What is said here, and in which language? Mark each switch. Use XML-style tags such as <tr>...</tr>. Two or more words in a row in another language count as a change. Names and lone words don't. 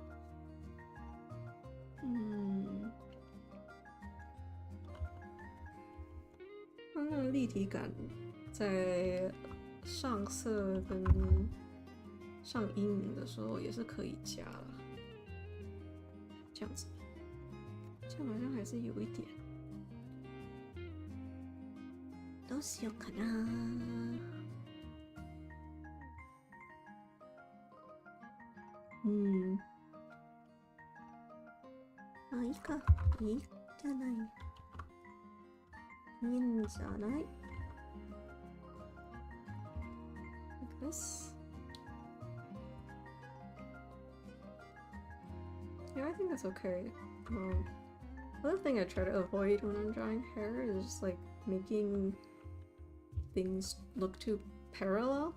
<zh>那个立体感在上色跟上阴影的时候也是可以加了，这样子，这样好像还是有一点。</zh> <ja>どうしようかな。まあいいか、いいじゃない。いいんじゃない。</ja> <en>Like this. Yeah, I think that's okay. Another thing I try to avoid when I'm drawing hair is like making things look too parallel.</en>